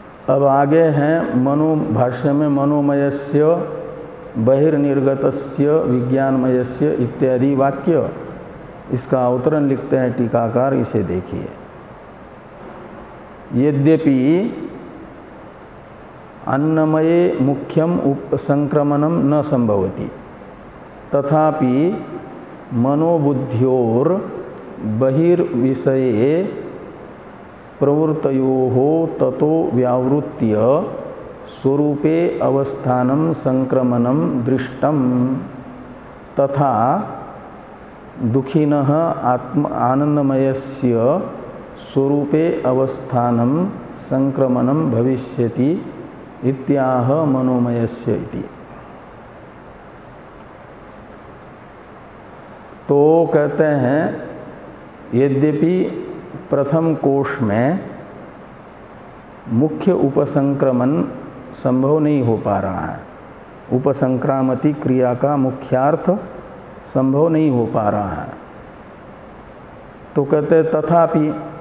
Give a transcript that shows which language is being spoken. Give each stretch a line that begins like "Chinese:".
Hindi: अब आगे हैं भाष्य में
Sanskrit: मनोमयस्य बहिर्निर्गतस्य विज्ञानमयस्य
Hindi: इत्यादि वाक्य। इसका अवतरण लिखते हैं टीकाकार, इसे देखिए।
Sanskrit: यद्यपि अन्नमये मुख्यम उपसंक्रमणम न संभवति तथापि मनोबुद्ध्योर बहिर्विषये प्रवृत्तयोः ततो व्यावृत्य स्वरूपे अवस्थानं संक्रमणं दृष्टं तथा दुखिनः आनंदमयस्य स्वरूपे अवस्थानं संक्रमणं भविष्यति इत्याह मनोमयस्य इति।
Hindi: तो कहते हैं यद्यपि प्रथम कोश में मुख्य उपसंक्रमण संभव नहीं हो पा रहा है, उपसंक्रामति क्रिया का मुख्यार्थ संभव नहीं हो पा रहा है, तो कहते तथापि